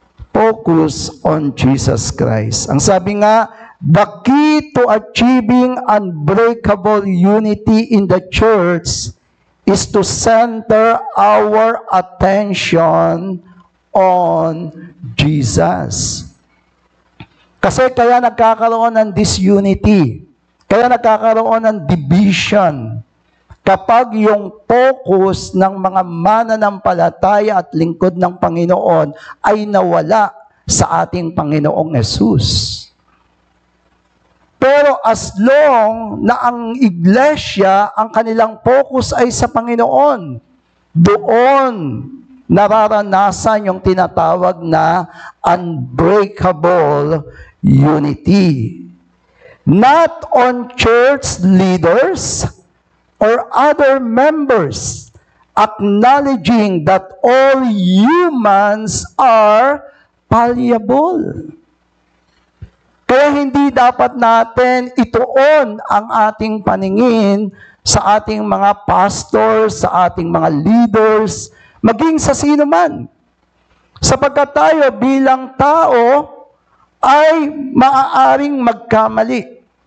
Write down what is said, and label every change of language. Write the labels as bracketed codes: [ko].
[en] Focus on Jesus Christ. [tl] Ang sabi nga, [en] the key to achieving unbreakable unity in the church is to center our attention on Jesus. [tl] Kasi kaya nagkakaroon ng disunity, kaya nagkakaroon ng division, kapag yung focus ng mga mananampalataya at lingkod ng Panginoon ay nawala sa ating Panginoong Hesus. Pero as long na ang iglesia, ang kanilang focus ay sa Panginoon, doon nararanasan yung tinatawag na unbreakable unity. [en] Not on church leaders or other members, acknowledging that all humans are fallible. [tl] Kaya hindi dapat natin ituon ang ating paningin sa ating mga pastors, sa ating mga leaders, maging sa sino man. Sapagkat tayo bilang tao ay maaaring magkamali.